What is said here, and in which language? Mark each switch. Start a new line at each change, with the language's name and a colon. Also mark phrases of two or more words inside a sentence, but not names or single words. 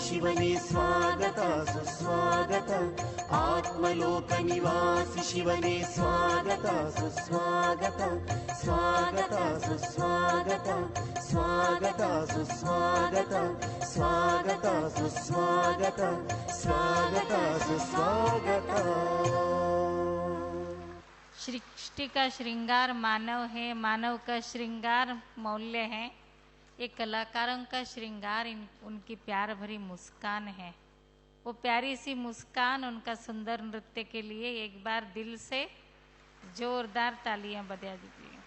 Kannada: ಶಿವನೇ ಸ್ವಾಗತ ಸುಸ್ವಾಗತ ಆತ್ಮಲೋಕ ನಿವಾಸಿ ಶಿವನೇ ಸ್ವಾಗತ ಸುಸ್ವಾಗತ ಸ್ವಾಗತ ಸುಸ್ವಾಗತ ಸ್ವಾಗತ ಸುಸ್ವಾಗತ ಸ್ವಾಗತ ಸುಸ್ವಾಗತ ಸ್ವಾಗತ ಸುಸ್ವಾಗತ
Hindi: सृष्टि का श्रृंगार मानव है, मानव का श्रृंगार मौल्य है। ये कलाकारों का श्रृंगार उनकी प्यार भरी मुस्कान है। वो प्यारी सी मुस्कान, उनका सुंदर नृत्य के लिए एक बार दिल से जोरदार तालियां बजा दी।